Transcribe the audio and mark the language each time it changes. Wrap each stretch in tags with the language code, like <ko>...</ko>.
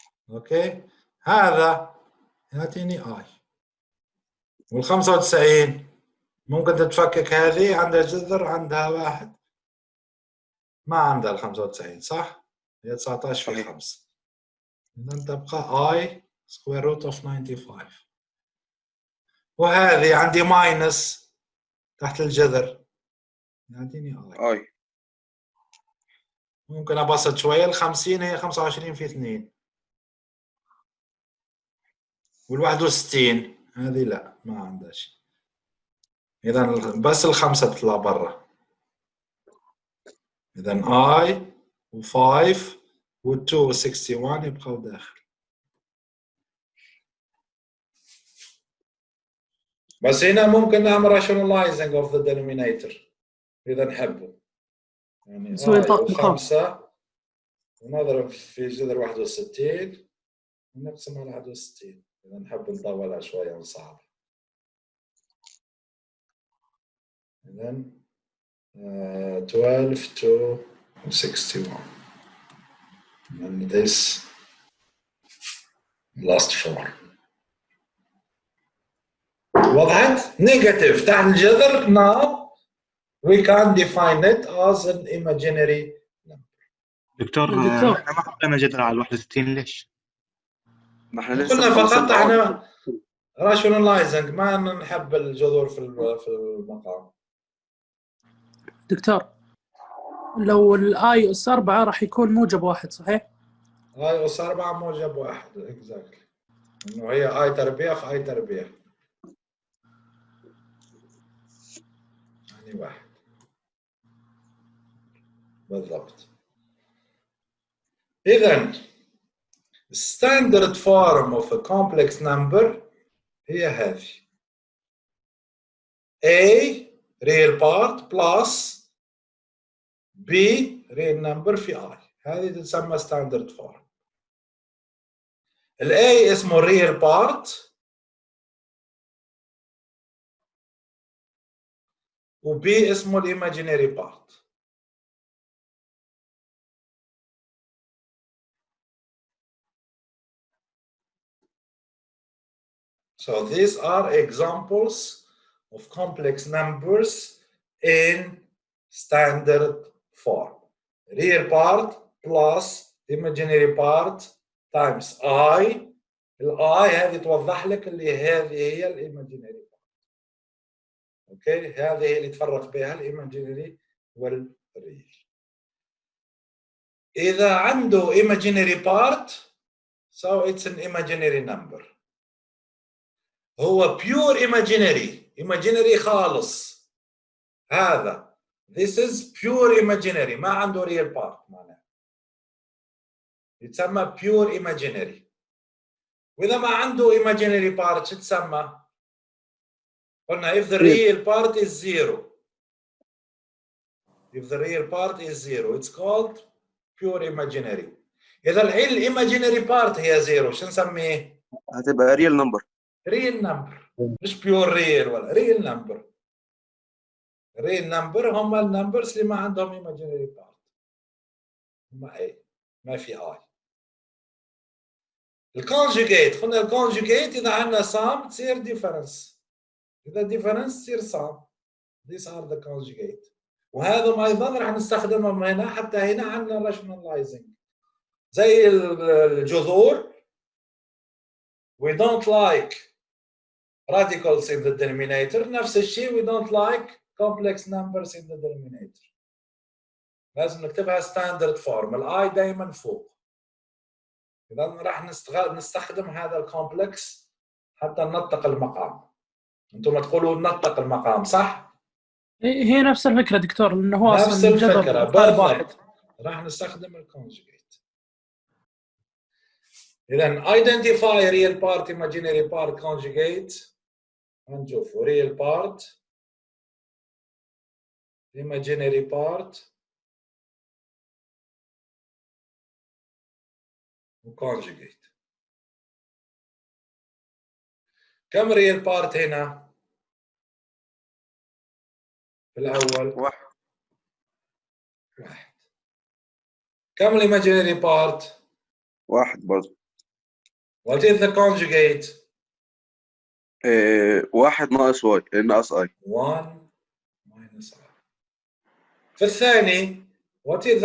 <ar>اوكي هذا يعطيني I. وال95 ممكن تتفكك، هذه عندها جذر عندها 1 ما عندها ال95 صح؟ هي 19 في 5. إذا تبقى I square root of 95. وهذه عندي ماينس تحت الجذر يعطيني I. ممكن أبسط شوية. ال50 هي 25 في 2. وال61 هذه لا ما عندها شيء. إذا بس ال5 تطلع برا. إذا I و5 و2 و61 يبقوا داخل. بس هنا ممكن نعمل</ar> <en>rationalizing of the denominator</en> <ar>إذا نحبه. يعني I و5 ونضرب في جذر 61 ونقسم على 61. إذا نحب نطولها شوية ونصعب.</ar> <en>إذا 12 to 61 and this last form.</en> <ar>وضحت؟ نيجاتيف تحت الجذر.</ar> <en>now we can define it as an imaginary number.</en> <ar>دكتور احنا ما حطينا جذر على 61 ليش؟ ما احنا لسه قلنا فقط احنا rationalizing ما نحب الجذور في المقام. دكتور لو الاي اس 4 راح يكون موجب 1 صحيح؟ اي اس 4 موجب 1 اكزاكتلي. انه هي اي تربيع في اي تربيع يعني 1 بالضبط.</ar> <en>اذا standard form of a complex number</en> <ar>هي هذه</ar> <en>A real part plus B real number في I.</en> <ar>هذه تسمى standard form. ال A اسمه real part و B اسمه imaginary part.</ar> <en>So these are examples of complex numbers in standard form. Real part plus imaginary part times I</en> <ar>الاي هذه توضح لك اللي هذه هي الايماجينري. اوكي، هذه هي اللي تفرق بها الايماجينري والريل. اذا عنده</ar> <en>imaginary part so it's an imaginary number.</en> <ar>هو pure imaginary خالص هذا.</ar> <en>This is pure imaginary</en> <ar>ما عنده</ar> <en>real part معناها. يتسمى pure imaginary.</en> <ar>وإذا ما عنده</ar> <en>imaginary part</en> <ar>شو تسمى؟ قلنا</ar> <en>if the real part is zero. If the real part is zero it's called pure imaginary.</en> <ar>إذا imaginary part هي zero شو نسميه؟ هتبقى real number.</ar> <en>real number مش pure real ولا real number.</en> <ar>real number هم النمبرز اللي ما عندهم imaginary part. ما ايه ما في اي. الكونجوجيت قلنا الكونجوجيت اذا عندنا sum تصير difference. اذا difference تصير</ar> <en>sum. These are the conjugate.</en> <ar>وهذا ايضا راح نستخدمهم هنا حتى هنا عندنا rationalizing. زي الجذور</ar> <en>we don't like radicals in the denominator.</en> <ar>نفس الشيء</ar> <en>we don't like complex numbers in the denominator.</en> <ar>لازم نكتبها ستاندرد فورم. الاي دائما فوق. اذا راح نستخدم هذا الكومبلكس حتى ننطق المقام. انتم تقولوا ننطق المقام صح؟ هي نفس الفكره دكتور لانه هو نفس اصلا الفكره واحد. بالضبط. راح نستخدم الكونجوجيت.</ar> <en>اذا identify real part imaginary part conjugate. نشوف real part imaginary part وconjugate.</en> <ar>كم real part هنا؟ في الأول واحد.</ar> <en>كم imaginary part؟</en> <ar>واحد برضه.</ar> <en>What is the conjugate؟</en> <ar>واحد ناقص واي ناقص اي.</ar> <en>1 minus I.</en> <ar>في الثاني</ar> <en>what is the</en>